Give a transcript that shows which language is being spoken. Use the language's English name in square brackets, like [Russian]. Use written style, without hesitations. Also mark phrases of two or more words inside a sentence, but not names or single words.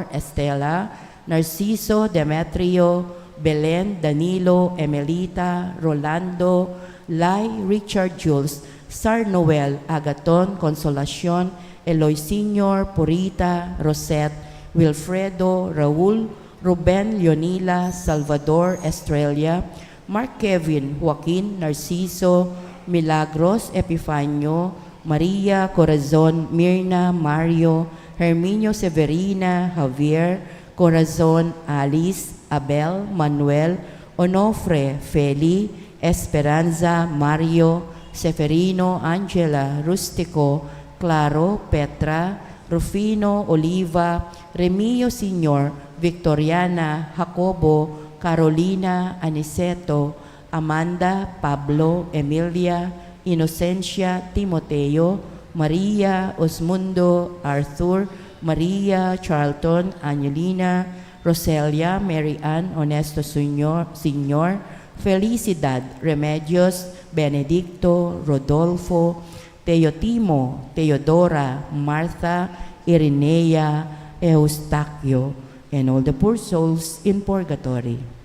[English] Estela, Narciso Demetrio, Belen Danilo Emelita Rolando, Lai Richard Jules, Sar Noel Agaton Consolacion, Eloy Sr. Purita Rosette, Wilfredo Raul, Ruben Leonila Salvador Estrella, Mark Kevin Joaquin Narciso, Milagros Epifanio, Maria Corazon Mirna Mario, Herminio Severina Javier, Corazon Alice, Abel Manuel, Onofre Feli, Esperanza Mario, Seferino Angela Rustico, Claro Petra, Rufino Oliva, Remio Senior, Victoriana Jacobo, Carolina Aniceto, Amanda Pablo Emilia, Inocencia Timoteo, Maria Osmundo Arthur, Maria Charlton Angelina, Roselia Mary Ann Honesto Senior, Felicidad Remedios, Benedicto Rodolfo, Teotimo, Teodora, Martha, Irenea, Eustaquio, and all the poor souls in purgatory.